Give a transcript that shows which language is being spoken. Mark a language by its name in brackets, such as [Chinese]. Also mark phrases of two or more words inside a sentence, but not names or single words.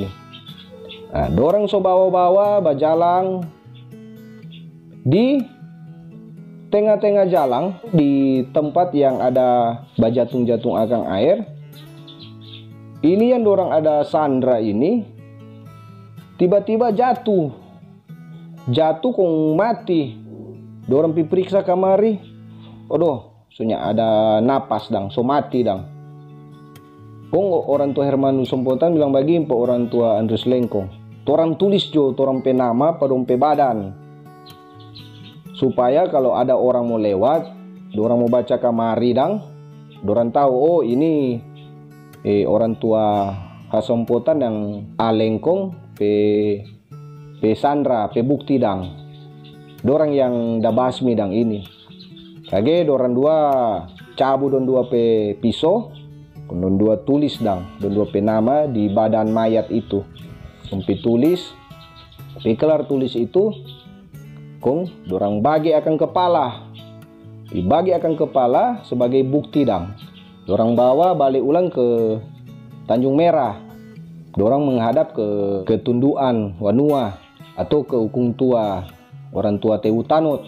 [Manado Malay] Nah, dorang bawa-bawa bajalang di tengah-tengah jalan di tempat yang ada bajatung-jatung agang air. Ini yang dorang ada sandra ini tiba-tiba jatuh kong mati. Dorang periksa kamari, odoh, soalnya ada napas dang, so mati dang. Kong orang tua Hermanus Sompotan bilang bagi po orang tua Andres Lengkong, torang tulis jo torang pe nama padong pe badan, supaya kalau ada orang mau lewat, dorang mau baca kamari dang, dorang tahu oh ini orang tua Hasompotan yang Alengkong pe Sandra pe bukti dang, dorang yang da basmi dang ini. Kage dorang dua cabu don dua pe pisau, don dua tulis dang, don dua pe nama di badan mayat itu. Kong pe tulis, pe kelar tulis itu, kong dorang bagi akan kepala, dibagi akan kepala sebagai bukti dang. Dorang bawa balik ulang ke Tanjung Merah. Dorang menghadap ke Tunduan Wanua atau ke Ukung Tua orang tua Teu Tanut.